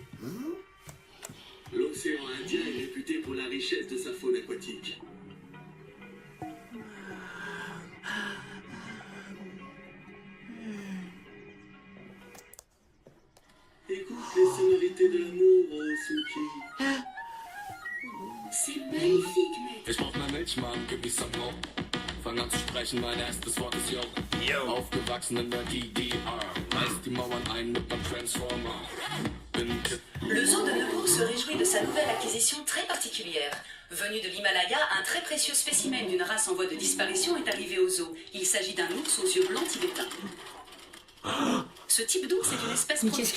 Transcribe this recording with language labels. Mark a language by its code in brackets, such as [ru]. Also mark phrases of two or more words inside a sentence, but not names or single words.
[fr] L'océan Indien est réputé pour la richesse de sa faune aquatique. Écoute les sonorités de l'amour, Suki. C'est magnifique, mec. [de] Ich brauch mehr Milch, Mann, gib mir Sabron. Fang an zu sprechen, mein erstes Wort ist Yo. Aufgewachsen in der DDR. Reiß die Mauern ein mit meinem Transformer. [fr] Le zoo de Nemours se réjouit de sa nouvelle acquisition très particulière. Venu de l'Himalaya, un très précieux spécimen d'une race en voie de disparition est arrivé au zoo. Il s'agit d'un ours aux yeux blancs tibétains. Ce type d'ours est une espèce Mais qu'est-ce que